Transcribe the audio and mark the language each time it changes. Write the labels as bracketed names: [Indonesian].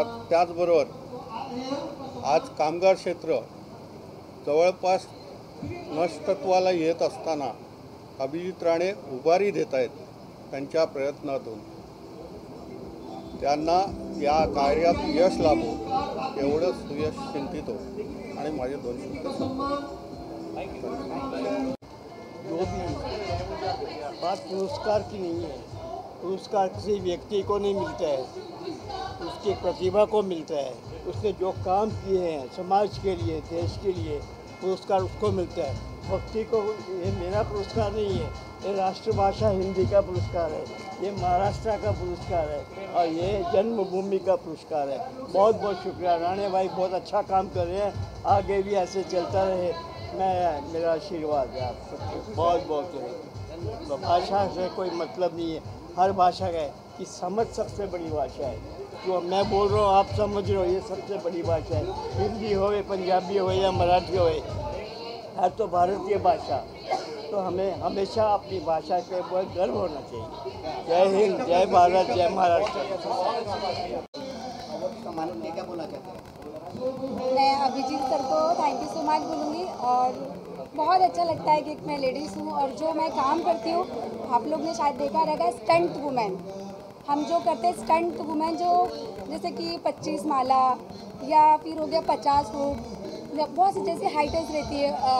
[Marathi] त्याचबरोबर आज कामगार क्षेत्र जवळपास नष्टत्वाला येत असताना अभिजित राणे उभारी देत आहेत. त्यांच्या प्रयत्नातून त्यांना या कार्यात यश लाभो एवढं सुयश चिंतितो आणि माझे 2 शब्द [Hindi] जो भी बात पुरस्कार की नहीं है. पुरस्कार किसी व्यक्ति को नहीं मिलता है, उसकी प्रतिभा को मिलता है. उसने जो काम किए हैं समाज के लिए, देश के लिए, पुरस्कार उसको मिलता है. भक्ति को ये मेरा पुरस्कार नहीं है, ये राष्ट्रभाषा हिंदी का पुरस्कार है, ये महाराष्ट्र का पुरस्कार है और ये जन्मभूमि का पुरस्कार है. बहुत बहुत शुक्रिया. राणे भाई बहुत अच्छा काम कर रहे हैं, आगे भी ऐसे चलता रहे. मेरा आशीर्वाद है आप सबको. बहुत बहुत भाषा से कोई मतलब नहीं है. हर भाषा का है कि समझ सबसे बड़ी भाषा है. जो मैं बोल रहा हूँ आप समझ रहे हो, ये सबसे बड़ी भाषा है. हिंदी हो, पंजाबी हो या मराठी हो, है तो भारतीय भाषा. तो हमें हमेशा अपनी भाषा के ऊपर गर्व होना चाहिए. जय हिंद, जय भारत, जय महाराष्ट्र. क्या बोला चाहते हैं? मैं अभिजीत सर को [English] thank you so much [Hindi] बोलूँगी और बहुत अच्छा लगता है कि मैं लेडीज़ हूँ और जो मैं काम करती हूँ आप लोग ने शायद देखा रहेगा स्टंट वुमेन. हम जो करते हैं स्टंट वुमेन जो जैसे कि 25 माला या फिर हो गया 50 फुट या बहुत सी जैसे हाइटेज रहती है.